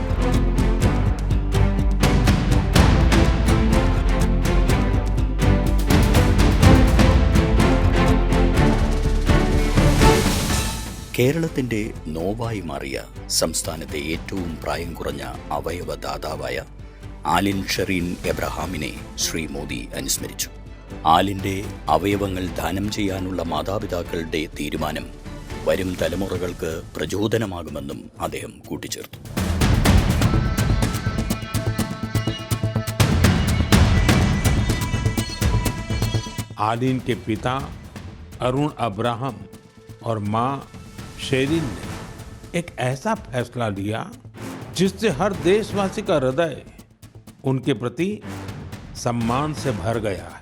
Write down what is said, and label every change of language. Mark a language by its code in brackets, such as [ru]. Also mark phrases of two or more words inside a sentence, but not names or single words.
[ml] കേരളത്തിന്റെ നോവായി മാറിയ സംസ്ഥാനത്തെ ഏറ്റവും പ്രായം കുറഞ്ഞ അവയവദാതാവായ ആലിൻ ഷെറീൻ എബ്രഹാമിനെ ശ്രീ മോദി അനുസ്മരിച്ചു. ആലിന്റെ അവയവങ്ങൾ ദാനം ചെയ്യാനുള്ള മാതാപിതാക്കളുടെ തീരുമാനം വരും തലമുറകൾക്ക് പ്രചോദനമാകുമെന്നും അദ്ദേഹം കൂട്ടിച്ചേർത്തു. [hi] आलिन के पिता अरुण अब्राहम और मां शेरिन ने एक ऐसा फैसला लिया जिससे हर देशवासी का हृदय उनके प्रति सम्मान से भर गया है.